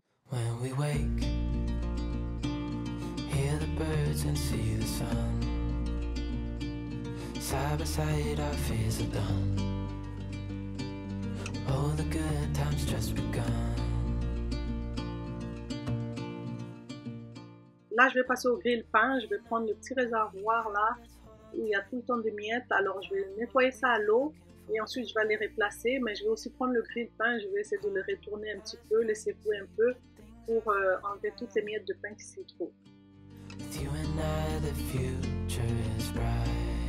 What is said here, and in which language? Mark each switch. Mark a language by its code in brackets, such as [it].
[en] When we wake, hear the birds and see the sun. Side by side our fears are done. Oh, the good times just begun. [fr] Là, je vais passer au grille-pain. Je vais prendre le petit réservoir là où il y a tout le temps des miettes. Alors, je vais nettoyer ça à l'eau et ensuite je vais les replacer. Mais je vais aussi prendre le grille-pain. Je vais essayer de le retourner un petit peu, les secouer un peu pour enlever toutes les miettes de pain qui s'y trouvent. [en] With you and I, the future is bright.